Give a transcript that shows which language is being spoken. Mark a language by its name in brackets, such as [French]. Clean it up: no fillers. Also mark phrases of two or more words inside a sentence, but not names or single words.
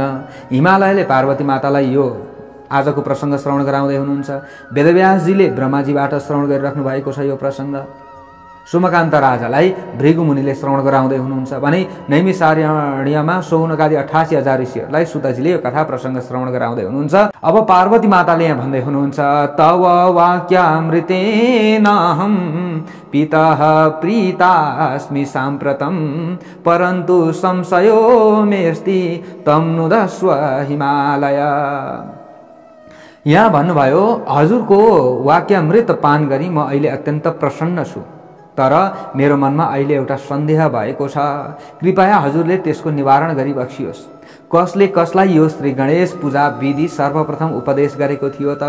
[Nepali] हिमालयले पार्वती मातालाई यो आजको प्रसङ्ग श्रवण गराउँदै हुनुहुन्छ। वेदव्यासजीले ब्रह्माजीबाट श्रवण गरिराख्नु भएको छ यो प्रसङ्ग। सोमकान्त राजालाई भृगु मुनिले श्रवण गराउँदै हुनुहुन्छ भने नैमिषारण्यमा शौनकादि 88,000 ऋषिहरूलाई सुतजीले यो कथा प्रसङ्ग श्रवण गराउँदै हुनुहुन्छ। अब पार्वती माताले यहाँ भन्दै हुनुहुन्छ [Sanskrit] तव वाक्यामृतेनाहं पितः प्रीतास्मि साम्प्रतं परन्तु संशयो मेऽस्ति तं नुदस्व हिमालय। [Nepali] यहाँ भन्नुभयो हजुरको वाक्यामृत पान गरी म अहिले अत्यन्त प्रसन्न छु, तर मेरो मनमा अहिले एउटा सन्देह भएको छ, कृपया हजुरले त्यसको निवारण गरी बक्सियोस्। कसले कसलाई यो श्री गणेश पूजा विधि सर्वप्रथम उपदेश गरेको थियो त?